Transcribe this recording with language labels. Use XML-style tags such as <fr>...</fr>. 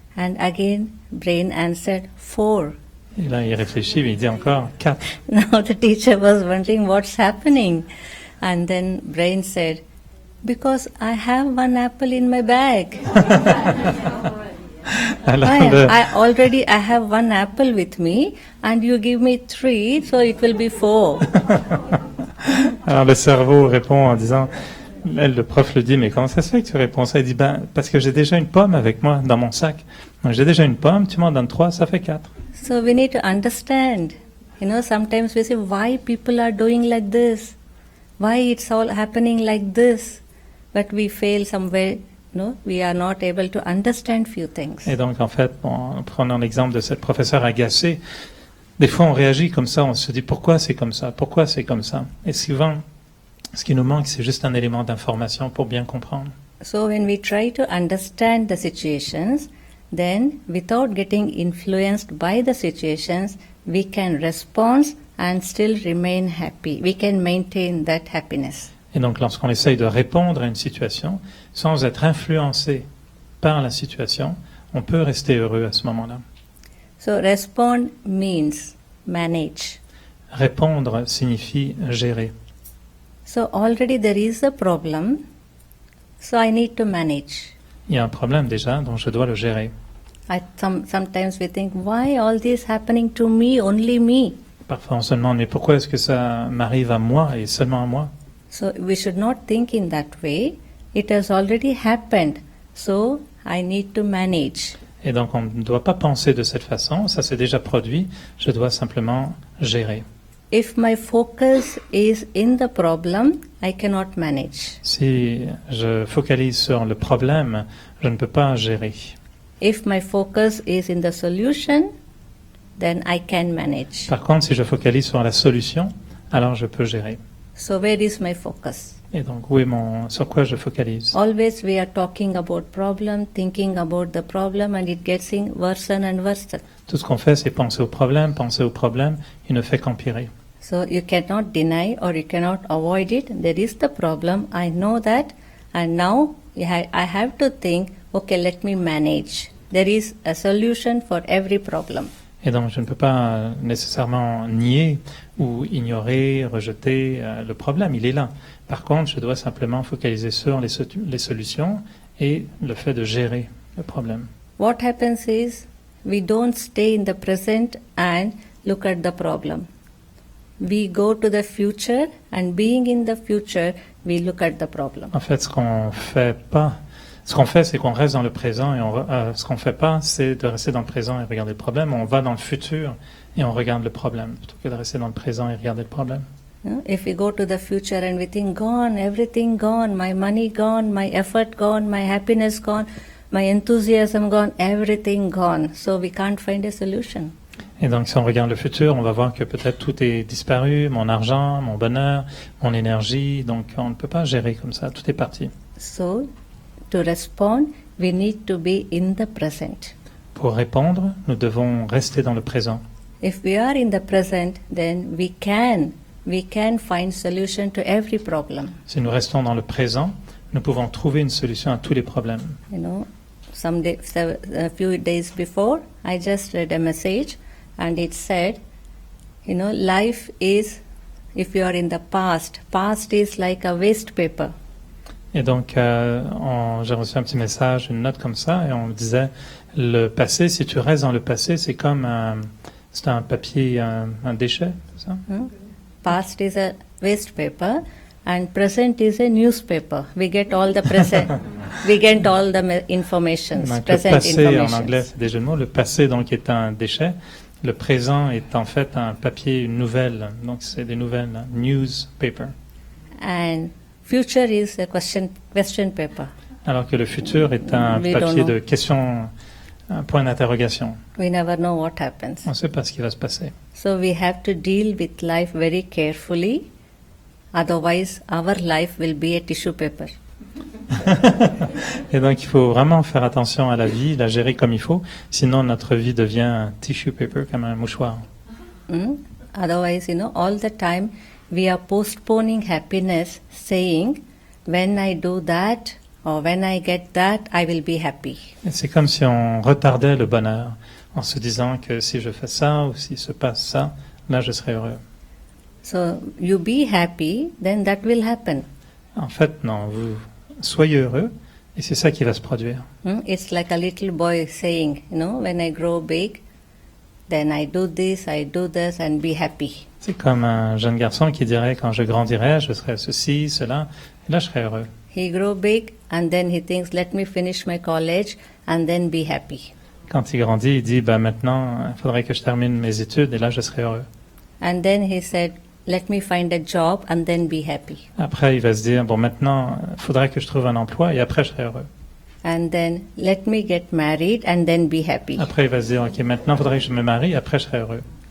<en>And again brain answered 4.</en> <fr>Et là il réfléchit, il dit encore 4.</fr> <en>Now the teacher was wondering what's happening. And then brain said, because I have 1 apple in my bag.</en> <fr>Alors,</fr> <en>I have 1 apple with me and you give me 3, so it will be 4.</en> <fr>Alors le cerveau répond en disant, le prof le dit, mais comment ça se fait que tu réponds ça? Il dit, parce que j'ai déjà une pomme avec moi dans mon sac. Donc j'ai déjà une pomme, tu m'en donnes 3, ça fait 4.</fr> <en>So we need to understand. Sometimes we say, why people are doing like this? Why it's all happening like this? But we fail somewhere, we are not able to understand few things.</en> <fr>Et donc en fait, en prenant l'exemple de cette professeure agacée, des fois on réagit comme ça, on se dit pourquoi c'est comme ça? Et souvent, ce qui nous manque, c'est juste un élément d'information pour bien comprendre.</fr> <en>So when we try to understand the situations, then without getting influenced by the situations, we can respond and still remain happy. We can maintain that happiness.</en> <fr>Et donc lorsqu'on essaye de répondre à une situation, sans être influencé par la situation, on peut rester heureux à ce moment-là.</fr> <en>So respond means manage.</en> <fr>Répondre signifie gérer.</fr> <en>So already there is a problem, so I need to manage.</en> <fr>Il y a un problème déjà, donc je dois le gérer.</fr> <en>Sometimes we think, why all this happening to me, only me?</en> <fr>Parfois on se demande, mais pourquoi est-ce que ça m'arrive à moi et seulement à moi?</fr> <en>So we should not think in that way. It has already happened, so I need to manage.</en> <fr>Et donc on ne doit pas penser de cette façon, ça s'est déjà produit, je dois simplement gérer.</fr> <en>If my focus is in the problem, I cannot manage.</en> <fr>Si je focalise sur le problème, je ne peux pas gérer.</fr> <en>If my focus is in the solution, then I can manage.</en> <fr>Par contre, si je focalise sur la solution, alors je peux gérer.</fr> <en>So where is my focus?</en> <fr>Et donc, sur quoi je focalise?</fr> <en>Always we are talking about problem, thinking about the problem, and it gets worse and worse.</en> <fr>Tout ce qu'on fait, c'est penser au problème, il ne fait qu'empirer.</fr> <en>So you cannot deny or you cannot avoid it. There is the problem. I know that, and now I have to think, okay, let me manage. There is a solution for every problem.</en> <fr>Et donc, je ne peux pas nécessairement nier ou ignorer, rejeter le problème. Il est là. Par contre, je dois simplement focaliser sur les solutions et le fait de gérer le problème.</fr> <en>What happens is, we don't stay in the present and look at the problem. We go to the future, and being in the future, we look at the problem.</en> <fr>En fait, ce qu'on fait, c'est qu'on reste dans le présent, et ce qu'on fait pas, c'est de rester dans le présent et regarder le problème. On va dans le futur et on regarde le problème, plutôt que de rester dans le présent et regarder le problème.</fr> <en>If we go to the future and we think, gone, everything gone, my money gone, my effort gone, my happiness gone, my enthusiasm gone, everything gone. So we can't find a solution.</en> <fr>Et donc, si on regarde le futur, on va voir que peut-être tout est disparu, mon argent, mon bonheur, mon énergie. Donc, on ne peut pas gérer comme ça, tout est parti.</fr> <en>So, to respond, we need to be in the present.</en> <fr>Pour répondre, nous devons rester dans le présent.</fr> <en>If we are in the present, then we can find solution to every problem.</en> <fr>Si nous restons dans le présent, nous pouvons trouver une solution à tous les problèmes.</fr> <en>You know, a few days before, I just read a message, and it said, you know, life is, if you are in the past is like a waste paper.</en> <fr>Et donc, j'ai reçu un petit message, une note comme ça, et on me disait, le passé, si tu restes dans le passé, c'est comme c'est un papier, un déchet, c'est ça?</fr> <en>Past is a waste paper, and present is a newspaper. We get all the present, we get all the information,</en> <fr>Donc,</fr> <en>present</en> <fr>le passé, en</fr> <en>information.</en> <fr>anglais, c'est des jeux de mots. Le passé, donc, est un déchet. Le présent est en fait un papier, une nouvelle. Donc, c'est des nouvelles,</fr> <en>newspaper. And future is a question paper.</en> <fr>Alors que le futur est un</fr> <en>We don't</en> <fr>papier</fr> <en>know.</en> <fr>de question, un point d'interrogation.</fr> <en>We never know what happens.</en> <fr>On ne sait pas ce qui va se passer.</fr> <en>So we have to deal with life very carefully. Otherwise, our life will be a tissue paper.</en> <fr>Et donc, il faut vraiment faire attention à la vie, la gérer comme il faut. Sinon, notre vie devient un</fr> <en>tissue paper,</en> <fr>comme un mouchoir.</fr> <en>Otherwise, you know, all the time we are postponing happiness, saying, when I do that or when I get that, I will be happy.</en> <fr>Et c'est comme si on retardait le bonheur en se disant que si je fais ça ou s'il se passe ça, là, je serai heureux.</fr> <en>So you be happy, then that will happen.</en> <fr>En fait, non, vous soyez heureux et c'est ça qui va se produire.</fr> <en>It's like a little boy saying, you know, when I grow big, then I do this and be happy.</en> <fr>C'est comme un jeune garçon qui dirait quand je grandirai, je serai ceci, cela, et là je serai heureux.</fr> <en>He grow big and then he thinks, let me finish my college and then be happy.</en> <fr>Quand il grandit, il dit maintenant, il faudrait que je termine mes études et là je serai heureux.</fr> <en>And then he said, let me find a job and then be happy.</en> <fr>Après, il va se dire, bon maintenant, il faudrait que je trouve un emploi et après je serai heureux.</fr> <en>And then let me get married and then be happy.</en> <fr>Après, il va se dire, ok, maintenant il faudrait que je me marie et après je serai heureux.</fr>